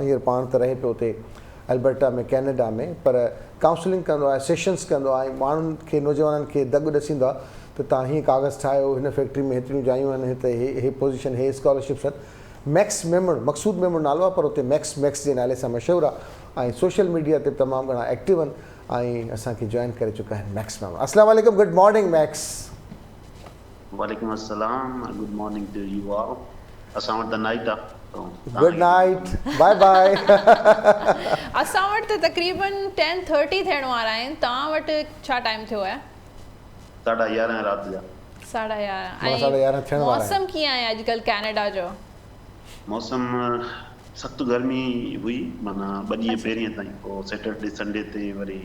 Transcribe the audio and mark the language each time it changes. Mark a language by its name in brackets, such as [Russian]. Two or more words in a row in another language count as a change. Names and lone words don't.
[Sindhi] हींअर पाण त रहे पियो उते अल्बर्टा में कैनेडा में पर काउंसलिंग कंदो आहे, सेशन्स कंदो आहे, माण्हुनि खे नौजवाननि खे दॻु ॾसींदो आहे त तव्हां हीअं कागज़ ठाहियो, हिन फैक्ट्री में हेतिरियूं जायूं आहिनि, हिते हे पोज़ीशन, हे स्कॉलरशिप्स आहिनि। मैक्स मेमण, मक़सूद मेमण नालो आहे पर उते मैक्स जे नाले सां मशहूरु आहे ऐं [English] social media [Sindhi] ते तमामु घणा एक्टिव आहिनि ऐं असांखे जॉइन करे चुका आहिनि मैक्स मेमण। [Arabic] السلام عليكم, [English] good morning मैक्स। [Arabic] وعليكم السلام, [English] good morning to you all. [Sindhi] असां वटि त नाइट आहे। [English] good night, bye bye. [Sindhi] असां वटि त तक़रीबन 10:30 थियण वारा आहिनि। तव्हां वटि छा टाइम थियो आहे? 11:30 राति जा। 11:30। मौसम कीअं आहे अॼुकल्ह कैनेडा जो? मौसम सख़्तु गर्मी हुई माना 2 ॾींहं पहिरीं ताईं, पोइ [English] Saturday Sunday [Sindhi] ते वरी।